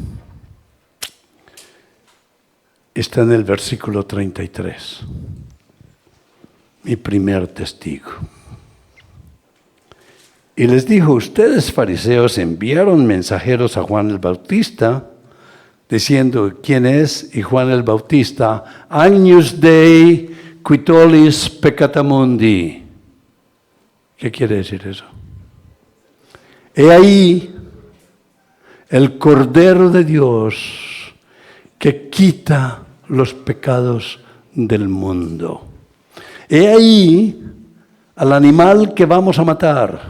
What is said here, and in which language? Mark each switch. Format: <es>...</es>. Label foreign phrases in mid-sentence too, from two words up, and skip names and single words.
<es>Está en el versículo 33. Mi primer testigo. Y les dijo, ustedes fariseos enviaron mensajeros a Juan el Bautista, diciendo, ¿quién es? Y Juan el Bautista,</es> <la>Agnus Dei qui tollis peccata mundi.</la> <es>¿Qué quiere decir eso? He ahí el Cordero de Dios que quita los pecados del mundo. He ahí al animal que vamos a matar.</es>